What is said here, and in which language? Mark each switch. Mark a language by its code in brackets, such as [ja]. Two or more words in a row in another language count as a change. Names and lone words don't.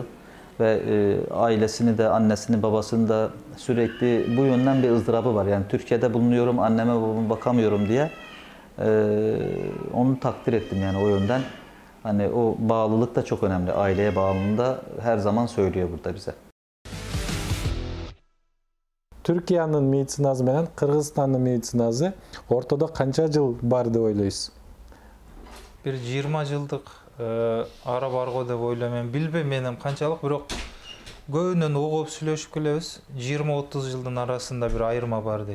[tr] Ve ailesini de, annesini, babasını da sürekli bu yönden bir ızdırabı var. Yani Türkiye'de bulunuyorum, anneme babama bakamıyorum diye onu takdir ettim yani o yönden. Hani o bağlılık da çok önemli. Aileye bağlılığını da her zaman söylüyor burada bize. [ky] Türkiye'nin медицинасы менен Кыргызстандын медицинасы ортодо канча жыл бар деп ойлойсуз? Bir 20 жылдык ара барго деп ойлойм. Мен билбейм менин канчалык, бирок көбүнөн угуп сүйлөшүп келебиз. 20-30 жылдын арасында bir айырма бар дейт.